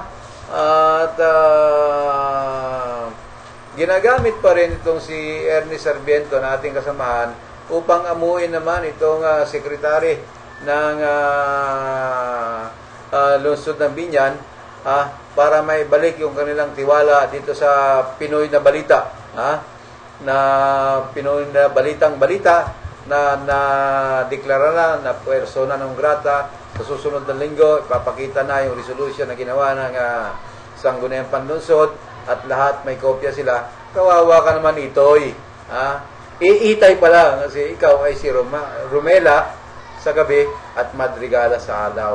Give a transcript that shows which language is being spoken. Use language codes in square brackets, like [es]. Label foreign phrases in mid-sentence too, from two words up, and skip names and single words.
[tl] At ginagamit pa rin itong si Ernie Sarmiento na ating kasamaan upang amuin naman itong sekretary ng lungsod ng Binyan, para may balik yung kanilang tiwala dito sa Pinoy na balita, na Pinoy na balitang-balita na deklara na [la] persona non grata. [tl] Sa susunod na linggo, ipapakita na yung resolution na ginawa ng Sangguniang Panlunsod at lahat may kopya sila. Kawawa ka naman, Itoy. Iitay pa lang kasi ikaw ay si Romela sa gabi at Madrigala sa araw.